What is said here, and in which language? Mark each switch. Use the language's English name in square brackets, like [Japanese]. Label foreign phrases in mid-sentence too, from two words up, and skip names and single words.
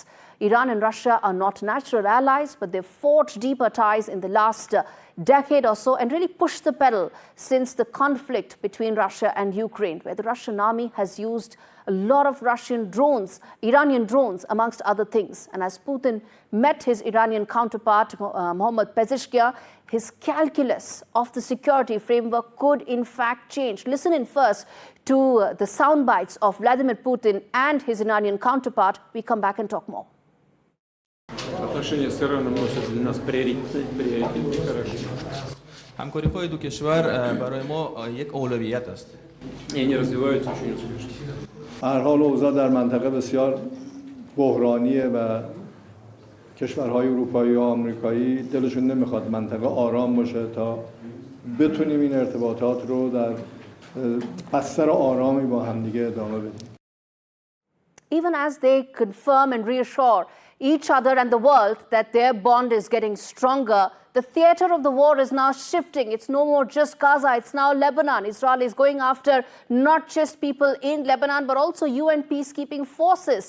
[English] Iran and Russia are not natural allies, but they've forged deeper ties in the last decade or so and really pushed the pedal since the conflict between Russia and Ukraine, where the Russian army has used a lot of Russian drones, Iranian drones, amongst other things. And as Putin met his Iranian counterpart, Masoud Pezeshkian, his calculus of the security framework could in fact change. Listen in first to the sound bites of Vladimir Putin and his Iranian counterpart. We come back and talk more. [Russian] отношения с Ираном носят для нас приоритет хороший. [Persian] همکاری‌های دو کشور برای ما یک اولویت است. [Russian] И они развиваются очень успешно. [Persian] هر حال اوضاع در منطقه بسیار بحرانیه و کشورهای اروپایی و آمریکایی دلشون نمیخواد منطقه آرام باشه تا بتونیم این ارتباطات رو در بستر آرامی با همدیگه ادامه بدیم. [English] Even as they confirm and reassure each other and the world that their bond is getting stronger, the theater of the war is now shifting. It's no more just Gaza, it's now Lebanon. Israel is going after not just people in Lebanon, but also UN peacekeeping forces.